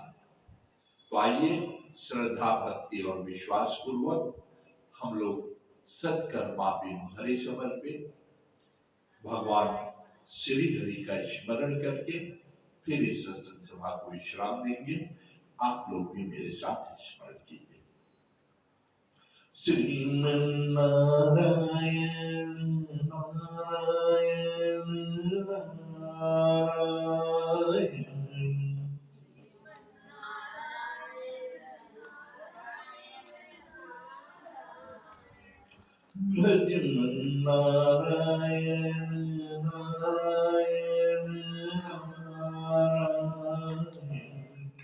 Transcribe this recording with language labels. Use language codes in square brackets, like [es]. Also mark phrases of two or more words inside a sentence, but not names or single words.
[hi] तो आइए श्रद्धा भक्ति और विश्वास पूर्वक हम लोग सत्कर्मापि हरे समर्पित भगवान श्री हरि का स्मरण करके फिर इस सत्संग सभा को विश्राम देंगे। आप लोग भी मेरे साथ स्मरण कीजिए। श्रीमन नारायण नारायण नारायण, भजन नारायण नारायण नारायण,